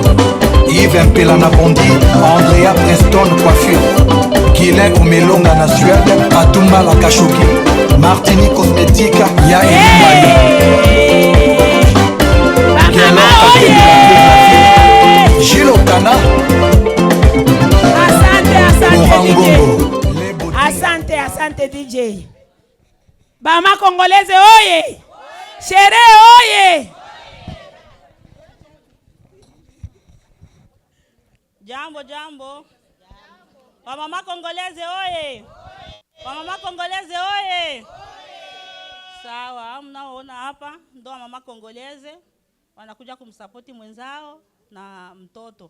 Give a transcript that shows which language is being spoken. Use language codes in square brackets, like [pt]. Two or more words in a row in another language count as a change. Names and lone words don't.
[sw] Yves Mpelana Bondi, Andrea Preston Coiffure, Guilain Omelonga na Suède, Atumba la Kashoki, Martini Cosmétique, Ya Gilles Okana. Asante DJ. Bama Kongoleze oye. Shere oye. Jambo. Wamama Kongoleze oye. Wamama Kongoleze oye. Sawa, mnaona hapa ndo wamama Kongoleze wanakuja kumsapoti mwenzao na mtoto.